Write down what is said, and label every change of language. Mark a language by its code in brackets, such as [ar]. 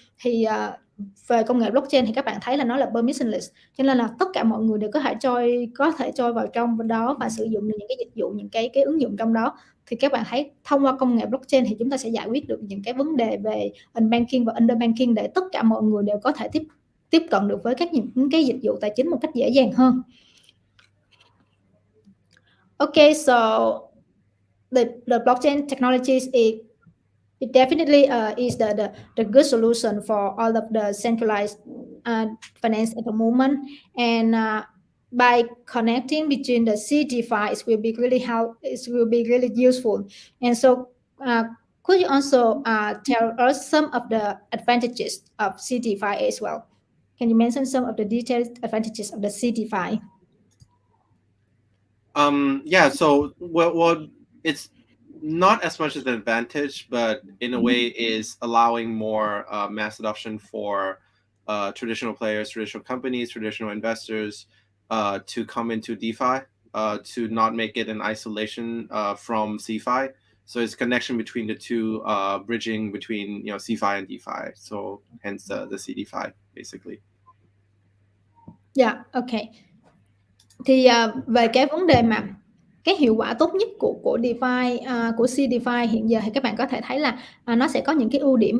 [vi] Thì về công nghệ blockchain thì các bạn thấy là nó là permissionless, cho nên là tất cả mọi người đều có thể trôi vào trong đó và sử dụng được những cái dịch vụ, những cái ứng dụng trong đó. Thì các bạn thấy thông qua công nghệ blockchain thì chúng ta sẽ giải quyết được những cái vấn đề về unbanking và underbanking, để tất cả mọi người đều có thể tiếp cận được với những cái dịch vụ tài chính một cách dễ dàng hơn. [en] Okay, so the blockchain technologies it definitely is the good solution for all of the centralized finance at the moment, and by connecting between the CeFi, it will be really useful. And so could you also tell us some of the advantages of CeFi as well? Can you mention some of the detailed advantages of the CeFi? Yeah, so well, it's not as much as an advantage, but in a way is allowing more mass adoption for traditional players, traditional companies, traditional investors to come into DeFi, to not make it an isolation from CeFi. So it's connection between the two, bridging between CeFi and DeFi. So hence the CeFi basically. Yeah, okay. [vi] Thì về cái vấn đề mà cái hiệu quả tốt nhất của DeFi, của CeFi hiện giờ, thì các bạn có thể thấy là nó sẽ có những cái ưu